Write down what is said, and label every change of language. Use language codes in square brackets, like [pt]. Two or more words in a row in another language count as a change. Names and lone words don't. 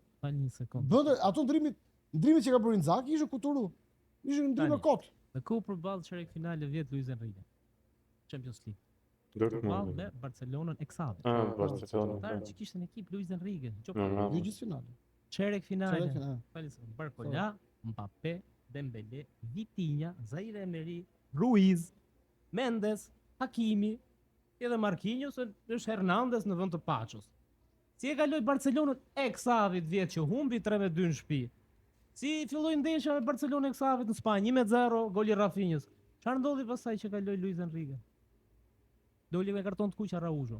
[sq] Pa një sekond. Bënte ato ndrimit që ka bërë Inzaghi ishte kuturu. Ishte ndrimë kot. Dhe ku përballë çerek finale vjet Luis Enrique. Champions League. Dortmund me Barcelonën e Xavi. Barcelona. Ata që kishte në ekip Luis Enrique. Jo gjithë finale. Çerek finale. Falis. Barcola, Mbappé, Dembélé, Vitinha, Zaire Emery, Ruiz, Mendes, Hakimi, edhe Marquinhos, është Hernandez në vend të Pachos. Si e kaloi Barcelonën e Xavit vjet që humbi 3-2 në shtëpi. Si filloi ndeshja me Barcelonën e Xavit në Spanjë 1-0, goli Rafinhës. Çfarë ndodhi pastaj që kaloi Luis Enrique? Doli me karton të kuq Araujo.